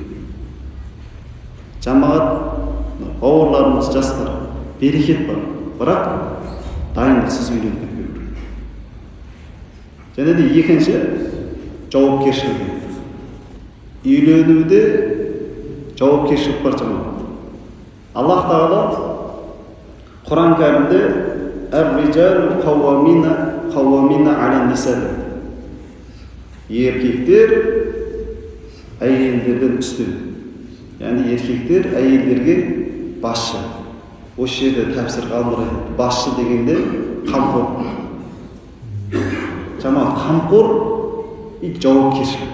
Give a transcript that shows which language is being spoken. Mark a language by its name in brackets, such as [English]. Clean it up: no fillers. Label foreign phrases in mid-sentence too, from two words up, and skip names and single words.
[Kazakh] Жамағат, бауырларымыз, жастар, берекет бар, бірақ дайындықсыз үйленіп кетпеу. Және де екінші жауапкершілік. Үйленуде жауапкершілік бар жамағат. Аллах Тағала Құран кәрімде [Arabic] الرجال قوامون على النساء. [Kazakh] Еркектер әйелдерден үстін. Яғни еркектер әйелдерге басшы. Осы жерде тәпсір қалдырады. Басшы дегенде қамқор. Жаман қамқор и жауапкершілік.